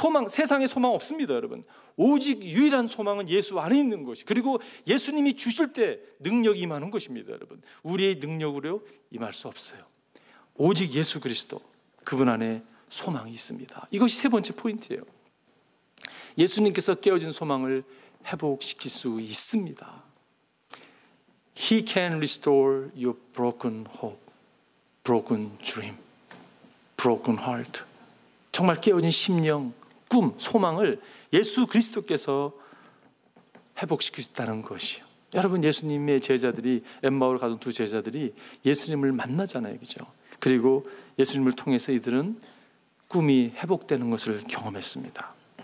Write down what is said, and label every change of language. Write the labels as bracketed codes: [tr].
[ko] 세상에 소망 없습니다. 여러분 오직 유일한 소망은 예수 안에 있는 것이, 그리고 예수님이 주실 때 능력이 임하는 것입니다. 여러분 우리의 능력으로 임할 수 없어요. 오직 예수 그리스도, 그분 안에 소망이 있습니다. 이것이 세 번째 포인트예요. 예수님께서 깨어진 소망을 회복시킬 수 있습니다. [en] He can restore your broken hope, broken dream, broken heart. [ko] 정말 깨어진 심령, 꿈, 소망을 예수 그리스도께서 회복시킬 수 있다는 것이요. 여러분 예수님의 제자들이, 엠마오를 가던 두 제자들이 예수님을 만나잖아요, 그죠? 그리고 예수님을 통해서 이들은 꿈이 회복되는 것을 경험했습니다.